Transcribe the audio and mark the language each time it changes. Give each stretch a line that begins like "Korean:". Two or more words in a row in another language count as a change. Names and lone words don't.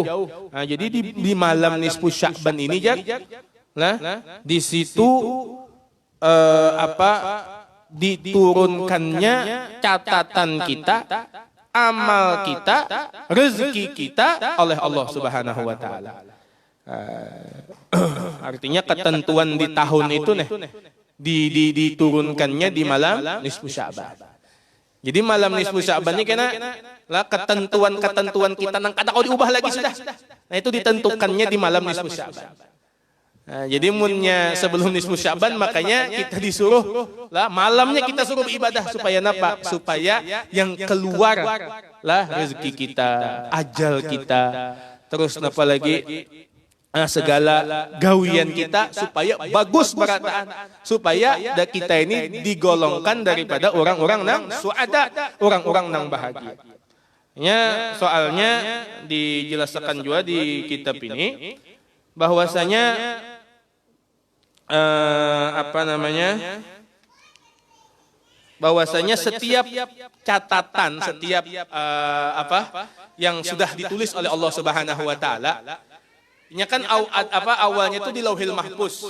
Indonesian: Nah, jadi di malam nisfu Sya'ban ini lah, di situ diturunkannya catatan kita, amal kita, rezeki kita oleh Allah
Arabic: سبحانه وتعالى.
Indonesian: Artinya ketentuan di tahun itu diturunkannya di malam nisfu Sya'ban.
Banjar: Jadi malam nisfu Sya'ban ini kena lah ketentuan kita nang kada kau diubah lagi sudah. Nah, itu ditentukannya di malam nisfu Sya'ban. Nah, jadi munnya sebelum nisfu Sya'ban, makanya kita disuruh lah malamnya kita suruh beribadah supaya napa? Supaya yang keluar lah rezeki kita, ajal kita, terus napa lagi segala gawian kita supaya bagus berataan, supaya kita ini digolongkan daripada orang-orang nang suada, orang-orang nang bahagia.
Indonesian: Soalnya dijelaskan juga di kitab ini bahwasanya bahwasanya setiap catatan, setiap yang sudah ditulis oleh Allah
Arabic: سبحانه وتعالى,
Indonesian: ini kan awalnya itu di Lauhil Mahfuz.